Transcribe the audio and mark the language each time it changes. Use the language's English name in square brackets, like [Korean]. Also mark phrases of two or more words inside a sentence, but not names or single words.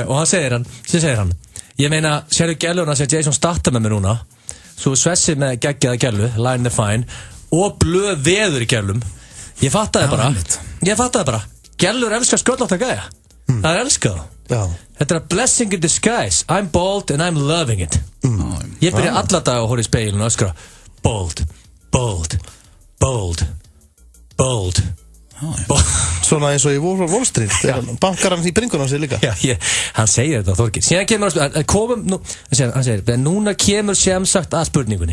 [Icelandic] Og hann segir hann, ég meina, sérðu gellurna sem Jason Statham með mér núna, svo Svessi með geggjaða gellu, Line the Fine, og Blöð veður í gellum. Ég fattaði bara, gellur elskar sköllóttar gæja. Það er elskað. [English] Þetta er a blessing in disguise. I'm bold and I'm loving it. [Icelandic] Ég byrja alla dag að horfa í speilinu og öskra [English] bold, bold, bold, bold, [Icelandic] bold. Svona eins og í Wall Street. Bankar hann í bringunum sér líka. Já, hann segir þetta, Þorgeir. Síðan kemur hann segir, núna kemur sem sagt að spurningunni.